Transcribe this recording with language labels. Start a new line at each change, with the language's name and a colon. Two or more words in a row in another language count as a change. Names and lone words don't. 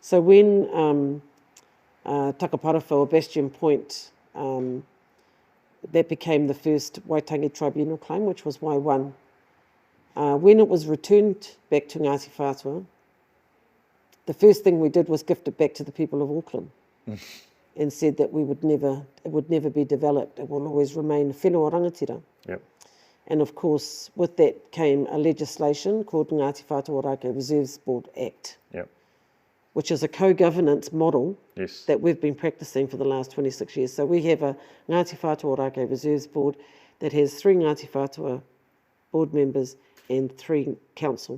English: So when Takaparawhau or Bastion Point, that became the first Waitangi Tribunal claim, which was Y1. When it was returned back to Ngāti Whātua, the first thing we did was gift it back to the people of Auckland and said that it would never be developed. It will always remain
Māori: whenua rangatira.
English: Yep. And of course, with that came a legislation called Ngāti Whātua Ōrākei Reserves Board Act, Yep. which is a co-governance model Yes. that we've been practicing for the last 26 years. So we have a Ngāti Whātua Ōrākei Reserves Board that has 3 Ngāti Whātua board members and 3 council